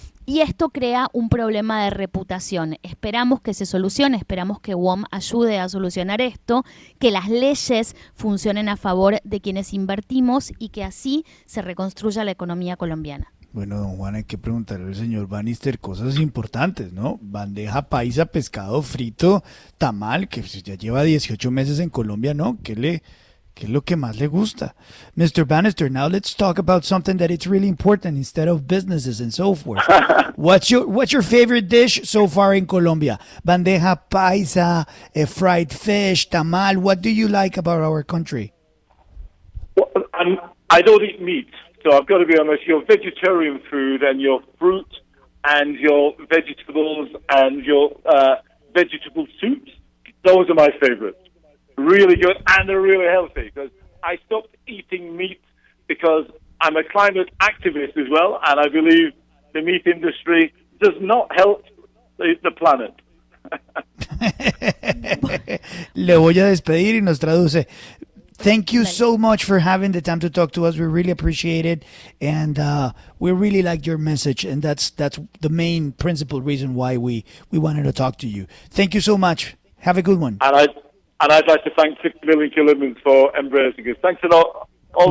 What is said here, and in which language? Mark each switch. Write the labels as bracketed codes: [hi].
[es] Y esto crea un problema de reputación. Esperamos que se solucione, esperamos que WOM ayude a solucionar esto, que las leyes funcionen a favor de quienes invertimos y que así se reconstruya la economía colombiana. Bueno, don Juan, hay que preguntarle al señor Bannister cosas importantes, ¿no? Bandeja paisa, pescado frito, tamal, que ya lleva 18 meses en Colombia, ¿no? ¿Qué es lo que más le gusta? [en] Mr. Bannister, now let's talk about something that it's really important instead of businesses and so forth. What's your favorite dish so far in Colombia? Bandeja paisa, fried fish, tamal. What do you like about our country? Well, I don't eat meat, so I've got to be honest. Your vegetarian food and your fruit and your vegetables and your vegetable soups, those are my favorites. Really good, and they're really healthy, because I stopped eating meat because I'm a climate activist as well, and I believe the meat industry does not help the planet. [es] Le voy a despedir y nos traduce. [en] Thank you so much for having the time to talk to us. We really appreciate it, and we really like your message, and that's the main principal reason why we wanted to talk to you. Thank you so much. Have a good one. And I'd like to thank 6 million Colombians for embracing us. Thanks a lot. All the